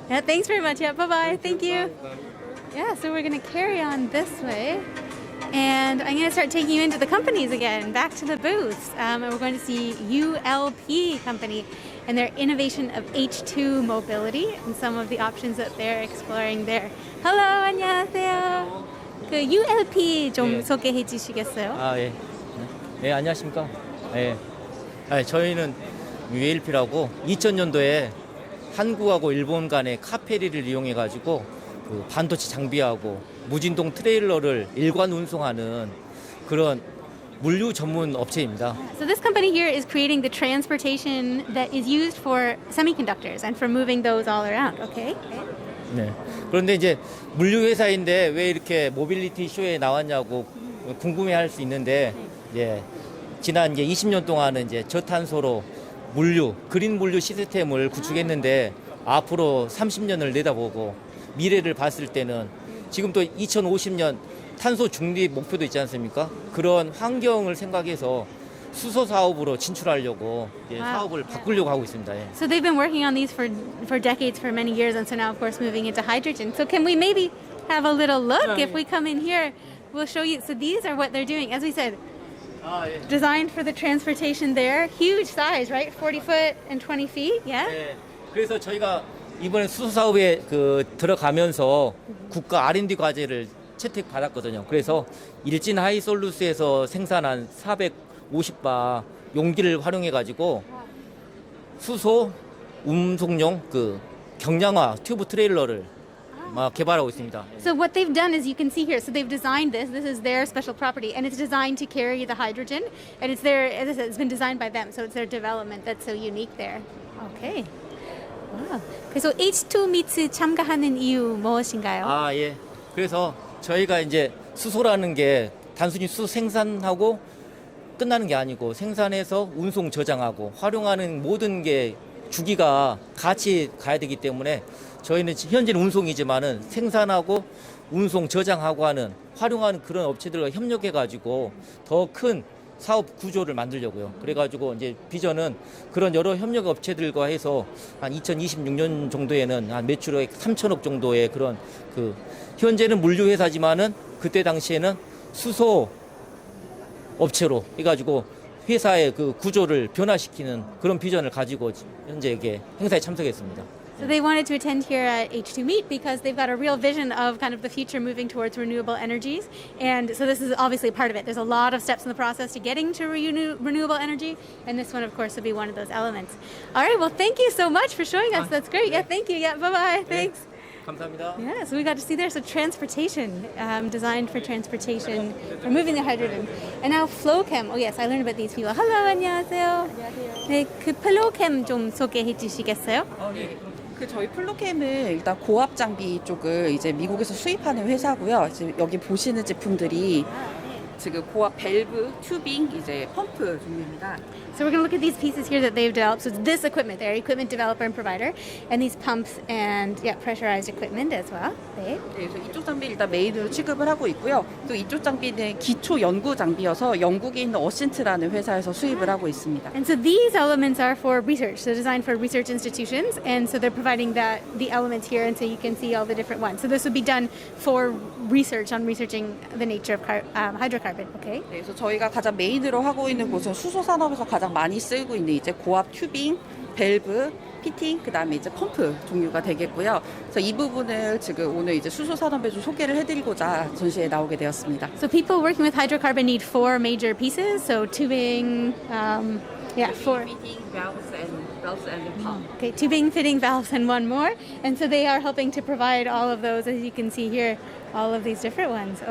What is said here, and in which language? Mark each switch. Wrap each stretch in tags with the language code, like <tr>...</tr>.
<en>Yeah, thanks very much. Yeah, bye-bye. Thank you. Yeah, so we're going to carry on this way. And I'm going to start taking you into the companies again, back to the booths. And we're going to see ULP company and their innovation of H2 mobility and some of the options that they're exploring there. Hello,</en> <ko>안녕하세요. 그 ULP 좀 소개해 주시겠어요? 아, 예. 네, 안녕하십니까. 예. 저희는 ULP라고 2000년도에 한국하고 일본 간의 카페리를 이용해 가지고 그 반도체 장비하고 무진동 트레일러를 일관 운송하는 그런 물류 전문 업체입니다.</ko> <en>So this company here is creating the transportation that is used for semiconductors and for moving those all around. Okay.</en> <ko>네. 그런데 이제 물류 회사인데 왜 이렇게 모빌리티 쇼에 나왔냐고 궁금해할 수 있는데, 이제 지난 이제 20년 동안은 이제 저탄소로 물류, 그린 물류 시스템을 구축했는데 앞으로 30년을 내다보고 미래를 봤을 때는 지금 또 2050년 탄소 중립 목표도 있지 않습니까? 그런 환경을 생각해서 수소 사업으로 진출하려고 사업을 바꾸려고 하고 있습니다. 예.</ko> <en>So they've been working on these for decades, for many years, and so now, of course, moving into hydrogen. So can we maybe have a little look? If we come in here, we'll show you. So these are what they're doing. As we said, designed for the transportation there. Huge size, right? 40 foot and 20 feet, yeah?</en> <ko>네. 그래서 저희가 이번에 수소 사업에 들어가면서 국가 R&D 과제를 채택받았거든요. 그래서 일진 하이솔루스에서 생산한 450바 용기를 활용해 가지고 수소 운송용 그 경량화 튜브 트레일러를 개발하고 있습니다.</ko> <en>So what they've done is, you can see here, so they've designed this. This is their special property, and it's designed to carry the hydrogen, and it's their, as I said, it's been designed by them, so it's their development that's so unique there. Okay. 와.</en> <ko>그래서 H2 미트 참가하는 이유 무엇인가요? 아, 예. 그래서 저희가 이제 수소라는 게 단순히 수소 생산하고 끝나는 게 아니고 생산해서 운송 저장하고 활용하는 모든 게 주기가 같이 가야 되기 때문에 저희는 현재는 운송이지만은 생산하고 운송 저장하고 하는 활용하는 그런 업체들과 협력해 가지고 더 큰 사업 구조를 만들려고요. 그래가지고 이제 비전은 그런 여러 협력 업체들과 해서 한 2026년 정도에는 한 매출액 3천억 정도의 그런 그 현재는 물류 회사지만은 그때 당시에는 수소 업체로 해가지고 회사의 그 구조를 변화시키는 그런 비전을 가지고 현재 이게 행사에 참석했습니다.</ko> <en>So they wanted to attend here at H2 Meet because they've got a real vision of kind of the future moving towards renewable energies. And so this is obviously part of it. There's a lot of steps in the process to getting to renewable energy. And this one, of course, will be one of those elements. All right. Well, thank you so much for showing us. That's great. Yeah, thank you. Yeah, bye-bye. Thanks.</en> <ko>감사합니다.</ko> <en>Yeah, so we got to see there. So transportation, designed for transportation, for moving the hydrogen. And now FlowChem. Oh, yes, I learned about these people. Hello,</en> <ko>안녕하세요. 네, 그 FlowChem 좀 소개해 주시겠어요? 그 저희 플로캠은 일단 고압 장비 쪽을 이제 미국에서 수입하는 회사고요. 지금 여기 보시는 제품들이 지금 고압 밸브, 튜빙, 이제 펌프 종류입니다.</ko> <en>So we're going to look at these pieces here that they've developed. So it's this equipment, they're equipment developer and provider, and these pumps and pressurized equipment as well.</en> <ko>네. 그래서 이쪽 장비 일단 메인으로 취급을 하고 있고요. 또 이쪽 장비는 기초 연구 장비여서 영국에 있는 어신트라는 회사에서 수입을 하고 있습니다.</ko> <en>And so these elements are for research, so designed for research institutions, and so they're providing the elements here, and so you can see all the different ones. So this would be done for research on researching the nature of hydrocarbon. Okay.</en> <ko>네, 그래서 저희가 가장 메인으로 하고 있는 곳은 수소 산업에서 가장 많이 쓰고 있는 이제 고압 튜빙, 밸브, 피팅, 그다음에 이제 펌프 종류가 되겠고요. 그래서 이 부분을 지금 오늘 이제 수소 산업에 좀 소개를 해드리고자 전시에 나오게 되었습니다.</ko> <en>So people working with hydrocarbon need four major pieces. So tubing, four. Fitting, valves and pump. Okay, tubing, fitting, valves, and one more. And so they are helping to provide all of those, as you can see here, all of these different ones.</en>